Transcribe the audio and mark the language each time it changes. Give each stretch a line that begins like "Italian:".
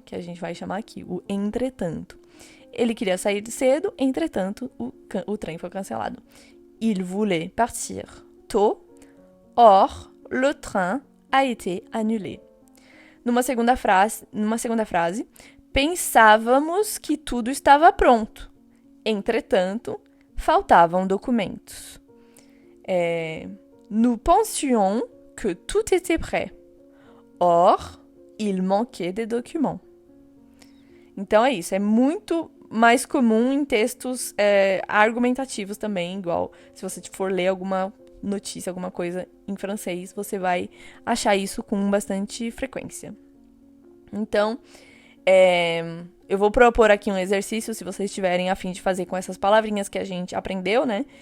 Portuguese: Que a gente vai chamar aqui, o entretanto. Ele queria sair cedo, entretanto, o trem foi cancelado.
French: Il voulait partir tôt. Or, le train a été annulé.
Portuguese: Numa segunda frase, pensávamos que tudo estava pronto. Entretanto, faltavam documentos.
French: Nous pensions que tout était prêt. Or, il manquait des documents.
Portuguese: Então é isso, é muito mais comum em textos argumentativos também, igual se você for ler alguma notícia, alguma coisa em francês, você vai achar isso com bastante frequência. Então, eu vou propor aqui um exercício, se vocês tiverem a fim de fazer com essas palavrinhas que a gente aprendeu, né?